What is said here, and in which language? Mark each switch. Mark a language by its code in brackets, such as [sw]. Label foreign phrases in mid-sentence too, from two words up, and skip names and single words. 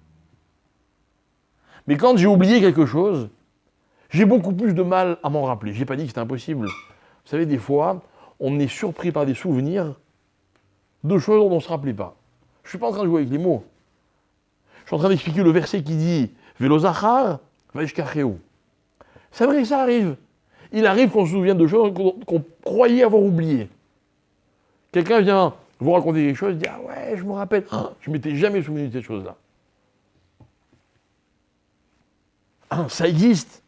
[fr] Mais quand j'ai oublié quelque chose, j'ai beaucoup plus de mal à m'en rappeler. Je n'ai pas dit que c'était impossible. Vous savez, des fois, on est surpris par des souvenirs de choses dont on ne se rappelait pas. Je ne suis pas en train de jouer avec les mots. Je suis en train d'expliquer le verset qui dit « [he] ולא זכר וישכחהו ». [fr] C'est vrai que ça arrive. Il arrive qu'on se souvienne de choses qu'on croyait avoir oubliées. Quelqu'un vient vous raconter quelque chose, dit « Ah ouais, je me rappelle, je ne m'étais jamais souvenu de cette chose-là ». Ça existe.